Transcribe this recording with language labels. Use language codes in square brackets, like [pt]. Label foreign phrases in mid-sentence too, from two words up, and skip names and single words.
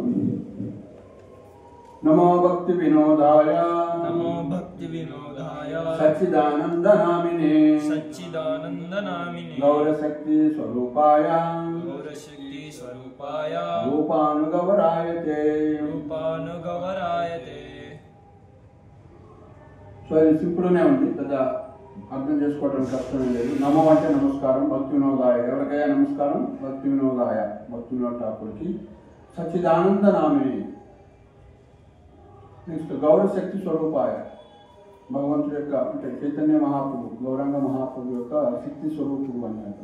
[sa] నమో భక్తి వినోదాయ నమో భక్తి వినోదాయ सच्चिदानंदनामिने गौरशक्ति स्वरूपाय रूपानुगवरायते [te] సో ఇది సింపుల్నే ఉంది, పెద్ద అర్థం చేసుకోవడం కష్టమే లేదు. నమో అంటే నమస్కారం, [sa] భక్తి వినోదాయ. [te] ఎవరికైనా నమస్కారం, [sa] భక్తి వినోదాయ, [te] భక్తి వినోద ఠాకూర్కి. [sa] సచ్చిదానంద నామిని. [te] నెక్స్ట్ [sa] గౌరశక్తి స్వరూపాయ, [te] భగవంతుడి యొక్క అంటే చైతన్య మహాప్రభు, గౌరంగ మహాప్రభు యొక్క శక్తి స్వరూపుడు అన్నారు.